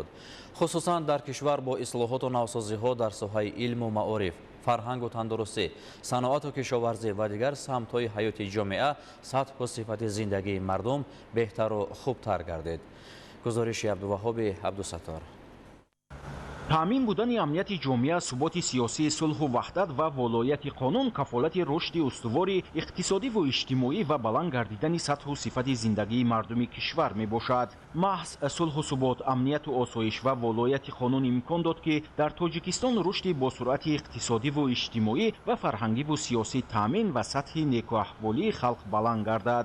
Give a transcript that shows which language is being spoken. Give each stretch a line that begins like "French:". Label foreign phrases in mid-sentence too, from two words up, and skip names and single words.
Persian: خصوصا در کشور با اصلاحات و نوسازی‌ها در ساحه علم و معارف، فرهنگ و تندرستی، صنعت و کشاورزی و دیگر سمت‌های حیات جامعه سطح و صفت زندگی مردم بهتر و خوبتر گردید. گزارش عبدالوهاب عبدالستار.
Tajik: таъмин будани амнияти ҷомеа, суботи сиёсӣ, сулҳу ваҳдат ва волояти қонун кафолати рушди устувори иқтисодиву иҷтимоӣ ва баланд гардидани сатҳу сифати зиндагии мардуми кишвар мебошад. маҳз сулҳу субот, амнияту осоиш ва волояти қонун имкон дод ки дар тоҷикистон рушди босуръати иқтисодиву иҷтимоӣ ва фарҳангиву сиёсӣ таъмин ва сатҳи некуаҳволии халқ баланд гардад.